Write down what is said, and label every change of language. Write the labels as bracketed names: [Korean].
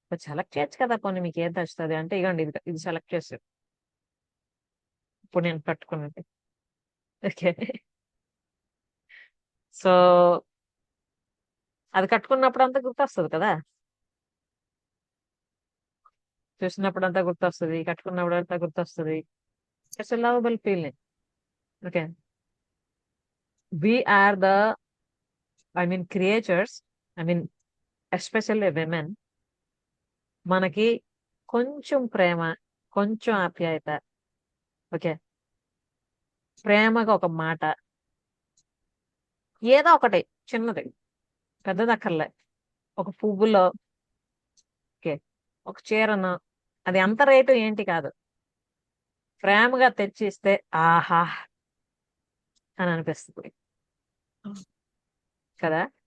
[Telugu] Select చేయొచ్చు కదా, కొన్ని మీకు ఏది నచ్చుతుంది అంటే, ఇగోండి ఇది సెలెక్ట్ చేసారు, ఇప్పుడు నేను కట్టుకున్నది. ఓకే, సో అది కట్టుకున్నప్పుడు అంతా గుర్తొస్తుంది కదా, చూసినప్పుడు అంతా గుర్తొస్తుంది, కట్టుకున్నప్పుడు అంతా గుర్తొస్తుంది. [English] It's lovable feeling. Okay, we are the creatures, especially women. [Telugu] మనకి కొంచెం ప్రేమ, కొంచెం ఆప్యాయత, ఓకే, ప్రేమగా ఒక మాట, ఏదో ఒకటి చిన్నది, పెద్దది అక్కర్లే, ఒక పువ్వులో, ఓకే, ఒక చీరను, అది అంత రేటు ఏంటి కాదు, ప్రేమగా తెచ్చిస్తే ఆహా అని అనిపిస్తుంది కదా.